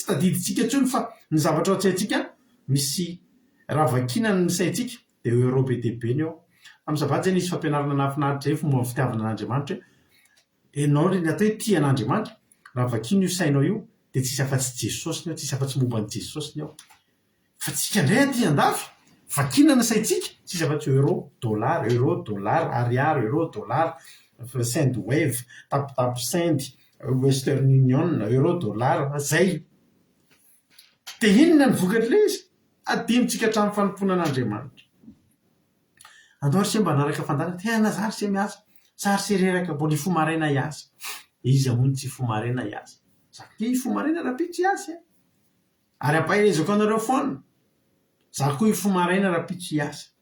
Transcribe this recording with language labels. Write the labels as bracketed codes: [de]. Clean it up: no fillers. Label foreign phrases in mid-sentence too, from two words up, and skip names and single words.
[mg] tadiditsika ntsony fa ny zavatra ao tsaintsika misy ravakinany ny saintsika dia eo be dehibe ny eo amin'ny sabaty zany izy fampianarana nafinaritra zay fomba fitiavana an'Andriamanitra enao re ny atao hoe tia an'Andriamanitra ravakino io sainao io dia tsisy afa-tsy Jesosy ny ao tsisy afa-tsy momba ny Jesosy ny ao fa tsika indray aty andafy vakina ny saintsika tsisy afa-tsy euro dollar ariary euro dollar sendwave tap send western union euro dollar zay dia inona ny vokatra le izy adinontsika hatramin'ny fanompoana an'Andriamanitra andao ry se mba naraka fandana tena zary se miasa zary se reraka mbola ifomaraina iasa izy amony tsy ifomaraina iasa zako ifomaraina rapitsy iasa ary ampahirezako anareo foana zako ifomaraina rapitsy iasa